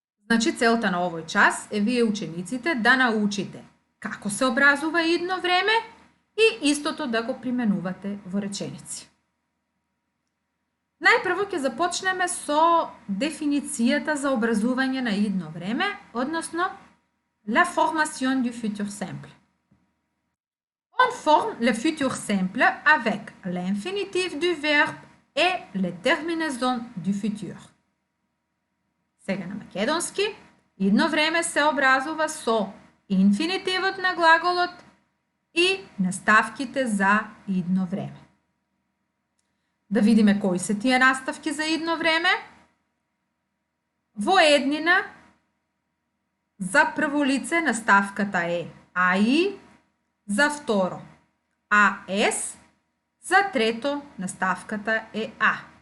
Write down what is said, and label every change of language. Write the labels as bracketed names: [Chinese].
[Macedonian] Значи, целта на овој час е вие учениците да научите како се образува идно време и истото да го применувате во реченици. Најпрво ќе започнеме со дефиницијата за образување на идно време, односно [French] la formation du futur simple. On forme le futur simple avec l'infinitif du verbe et les terminaisons du futur. [Macedonian] Сега на македонски, идно време се образува со инфинитивот на глаголот и наставките за идно време. Да видиме кои се тие наставки за идно време. Во еднина, за прво лице наставката е АИ, за второ АС, за трето наставката е А.